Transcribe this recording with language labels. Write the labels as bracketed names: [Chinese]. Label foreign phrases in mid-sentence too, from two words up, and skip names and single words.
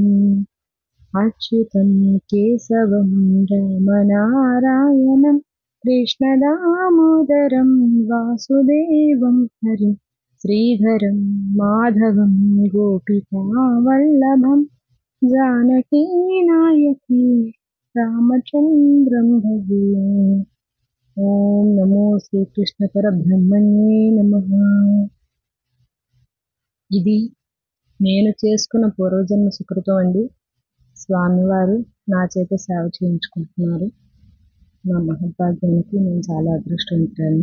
[Sanskrit] अच्युतं केशवं रामनारायणं कृष्णदामोदरं वासुदेवं हरिं श्रीधरं माधवं गोपिकावल्लभं जानकीनायकी रामचन्द्रं भजे। ఓం నమో శ్రీకృష్ణ పరబ్రహ్మణ్యే నమః. [Telugu] ఇది నేను చేసుకున్న పూర్వజన్మ సుకృతం అండి. స్వామివారు నా చేత సేవ చేయించుకుంటున్నారు. నా మహద్భాగ్యానికి నేను చాలా అదృష్టవంతురాలిని.